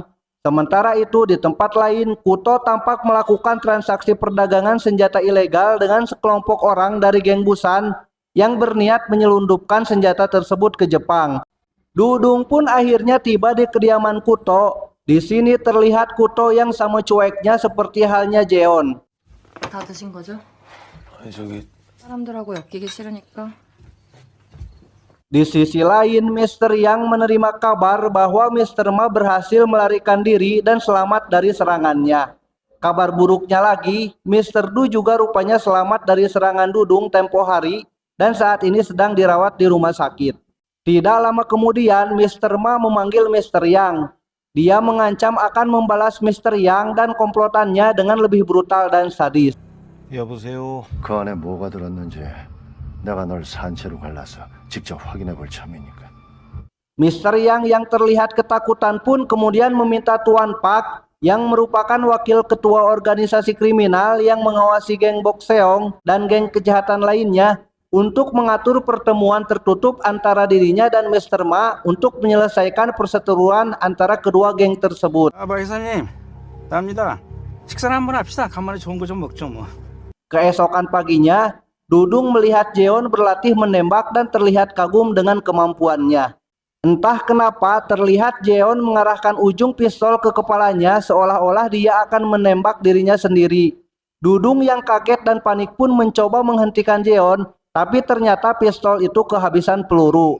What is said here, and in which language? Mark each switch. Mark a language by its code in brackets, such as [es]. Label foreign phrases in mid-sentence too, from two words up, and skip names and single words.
[id] Sementara itu di tempat lain, Kuto tampak melakukan transaksi perdagangan senjata ilegal dengan sekelompok orang dari geng Busan yang berniat menyelundupkan senjata tersebut ke Jepang. Dudung pun akhirnya tiba di kediaman Kuto. Di sini terlihat Kuto yang sama cueknya seperti halnya Jeon. [ko] 다 드신 거죠? 아니 저기 사람들하고 엮이기 싫으니까. [id] Di sisi lain, Mr. Yang menerima kabar bahwa Mr. Ma berhasil melarikan diri dan selamat dari serangannya. Kabar buruknya lagi, Mr. Du juga rupanya selamat dari serangan Dudung tempo hari dan saat ini sedang dirawat di rumah sakit. Tidak lama kemudian, Mr. Ma memanggil Mr. Yang. Dia mengancam akan membalas Mr. Yang dan komplotannya dengan lebih brutal dan sadis. [ko] 여보세요. 그 안에 뭐가 들었는지 내가 널 산채로 갈라서 직접 확인해 볼 참이니까. [id] Mr. yang terlihat ketakutan pun kemudian meminta Tuan Pak yang merupakan wakil ketua organisasi kriminal yang mengawasi geng Bokseong dan geng kejahatan lainnya untuk mengatur pertemuan tertutup antara dirinya dan Mr. Ma untuk menyelesaikan perseteruan antara kedua geng tersebut. [ko] 박 이사님, 나입니다. 식사를 한번 합시다. 간만에 좋은 거 좀 먹죠 뭐. [id] Keesokan paginya, Dudung melihat Jeon berlatih menembak dan terlihat kagum dengan kemampuannya. Entah kenapa terlihat Jeon mengarahkan ujung pistol ke kepalanya seolah-olah dia akan menembak dirinya sendiri. Dudung yang kaget dan panik pun mencoba menghentikan Jeon, tapi ternyata pistol itu kehabisan peluru.